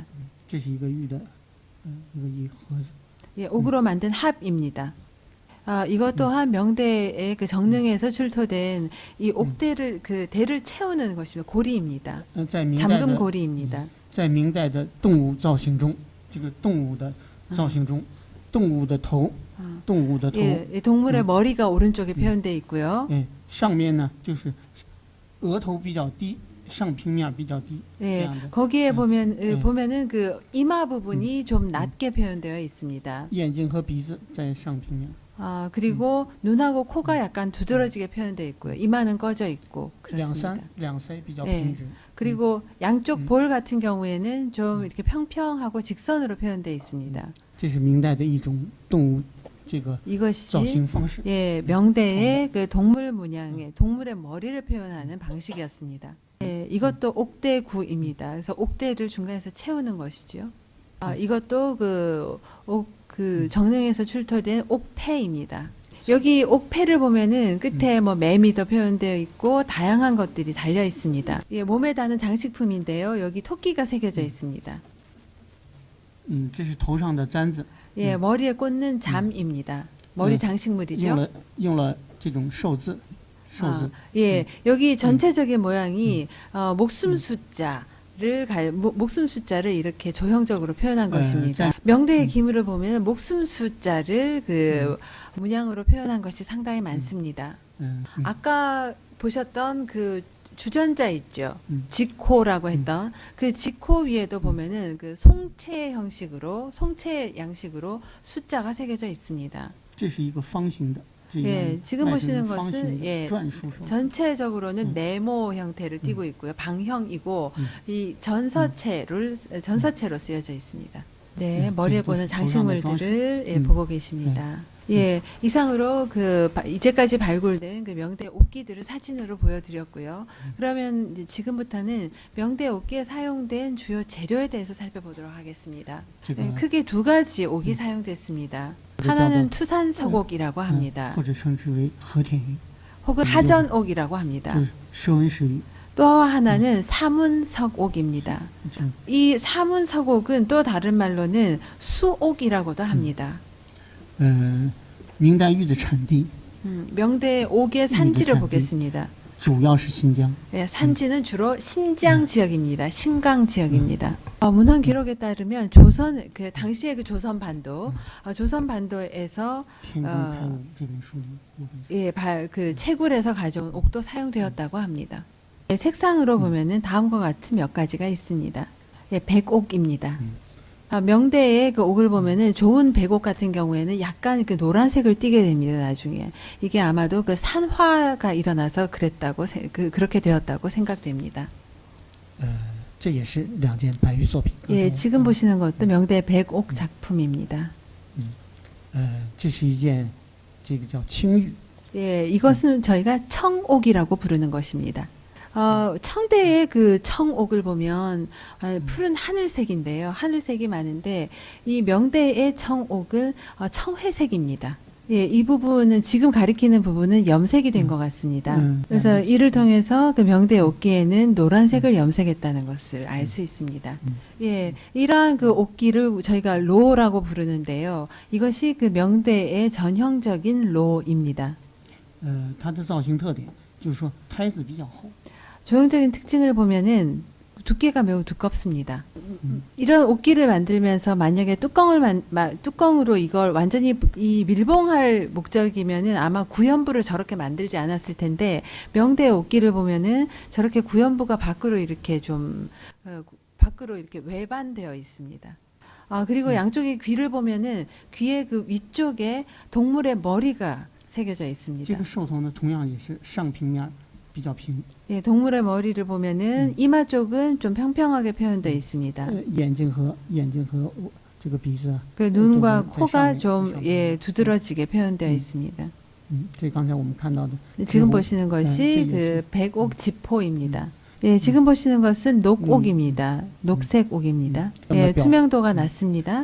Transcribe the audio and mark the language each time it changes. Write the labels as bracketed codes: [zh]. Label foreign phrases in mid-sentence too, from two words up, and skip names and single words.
[zh] 这是一个玉的一个盒子。 [ko] 예, 옥으로 만든 합입니다. 이것 또한 명대의 그 정릉에서 출토된 이 옥대를 대를 채우는 것입니다. 고리입니다. [zh] 在明代 [ko] 잠금 [zh] 的 [ko] 고리입니다. [zh] 在明代的动物造型中，这个动物的造型中，动物的头，动物的头， [ko] 예, 동물의 머리가 오른쪽에 표현되어 있고요. [zh] 上面呢就是额头比较低，上平面比较低，这 [ko] 예, [zh] 样的 [ko] 거기에 보면은 그 이마 부분이 좀 낮게 표현되어 있습니다. [zh] 眼睛和鼻子在上平面， [ko] 그리고 눈하고 코가 약간 두드러지게 표현되어 있고요. 이마는 꺼져 있고 [zh] 两 [ko] 그렇습니다. [zh] 腮比较 [ko] 예 [zh] 平直。 [ko] 그리고 양쪽 볼 같은 경우에는 좀 이렇게 평평하고 직선으로 표현되어 있습니다. [zh] 这是明代的一种动物这个 [ko] 이것이 [zh] 造型方式。 [ko] 예, 명대의 그 동물 문양의 동물의 머리를 표현하는 방식이었습니다. 예, 이것도 옥대구입니다. 그래서 옥대를 중간에서 채우는 것이죠. 이것도 그 정릉에서 출토된 옥패입니다. 여기 옥패를 보면은 끝에 뭐 매미도 표현되어 있고 다양한 것들이 달려 있습니다. 예, 몸에 다는 장식품인데요. 여기 토끼가 새겨져 있습니다. [zh] 这是头上的簪子， [ko] 예, 머리에 꽂는 잠입니다. 머리 장식물이죠. [zh] 用了这种寿字，寿字。 [ko] 예, 여기 전체적인 모양이 목숨 숫자를 이렇게 조형적으로 표현한 것입니다. 명대의 기물을 보면 목숨 숫자를 문양으로 표현한 것이 상당히 많습니다. 아까 보셨던 그 주전자 있죠. 직호라고 했던 그 직호 위에도 보면은 그 송채 양식으로 숫자가 새겨져 있습니다. [zh] 这是一个方形的。 [ko] 예, 지금 보시는 것은 예, 전체적으로는 네모 형태를 띠고 있고요. 방형이고 이 전서체로 쓰여져 있습니다. 네, 머리에 꽂는 장식물들을 예, 보고 계십니다. 예, 이상으로 이제까지 발굴된 그 명대 옥기들을 사진으로 보여드렸고요. 그러면 이제 지금부터는 명대 옥기에 사용된 주요 재료에 대해서 살펴보도록 하겠습니다. 예, 크게 두 가지 옥이 사용됐습니다. 하나는 투산석옥이라고 합니다. [zh] 或者称之为和田玉， [ko] 혹은 하전옥이라고 합니다. [zh] 舍温石玉。 [ko] 또 하나는 사문석옥입니다. 이 사문석옥은 또 다른 말로는 수옥이라고도 합니다. [zh] 明代玉的产地 [ko] 명대 옥의 산지를 보겠습니다. [zh] 主要是新疆。 [ko] 네, 산지는 주로 신장 지역입니다. 신강 지역입니다. 문헌 기록에 따르면 당시의 그 조선반도에서 [zh] 天工开物这本书里有本书。 [ko] 예, 그 채굴에서 가져온 옥도 사용되었다고 합니다. 예, 색상으로 보면은 다음과 같은 몇 가지가 있습니다. 예, 백옥입니다. 명대의 그 옥을 보면은 좋은 백옥 같은 경우에는 약간 그 노란색을 띠게 됩니다. 나중에 이게 아마도 그 산화가 일어나서 그렇게 되었다고 생각됩니다. [zh] 这也是两件白玉作品。 [ko] 예, 지금 보시는 것도 명대 백옥 작품입니다. [zh] 这是一件这个叫青玉。 [ko] 예, 이것은 저희가 청옥이라고 부르는 것입니다. 청대의 그 청옥을 보면 푸른 하늘색인데요. 하늘색이 많은데 이 명대의 청옥은 청회색입니다. 예, 이 부분은 지금 가리키는 부분은 염색이 된 것 같습니다. 그래서 이를 통해서 그 명대 옥기에는 노란색을 염색했다는 것을 알 수 있습니다. 예, 이러한 그 옥기를 저희가 로라고 부르는데요. 이것이 그 명대의 전형적인 로입니다. [zh] 它的造型特点就是说胎子比较厚， [ko] 조형적인 특징을 보면은 두께가 매우 두껍습니다. 이런 옥기를 만들면서 만약에 뚜껑으로 이걸 완전히 이 밀봉할 목적이면은 아마 구연부를 저렇게 만들지 않았을 텐데 명대 옥기를 보면은 저렇게 구연부가 밖으로 이렇게 좀 밖으로 이렇게 외반되어 있습니다. 아 그리고 양쪽의 귀를 보면은 귀의 그 위쪽에 동물의 머리가 새겨져 [zh] 这 [ko] 있습니다. [zh] 个兽头呢同样也是上平面比较平， [ko] 예, 동물의 머리를 보면은 이마 쪽은 좀 평평하게 표현되어 있습니다. [zh] 眼睛和这个鼻子啊， [ko] 그 눈과 좀 코가 좀 좀 좀 예, 두드러지게 표현되어 있습니다. [zh] 这刚才我们看到的 [ko] 지금 보시는 것이 네, 그 백옥 지포입니다. 예, 지금 보시는 것은 녹옥입니다. 녹색 옥입니다. 예, 투명도가 낮습니다.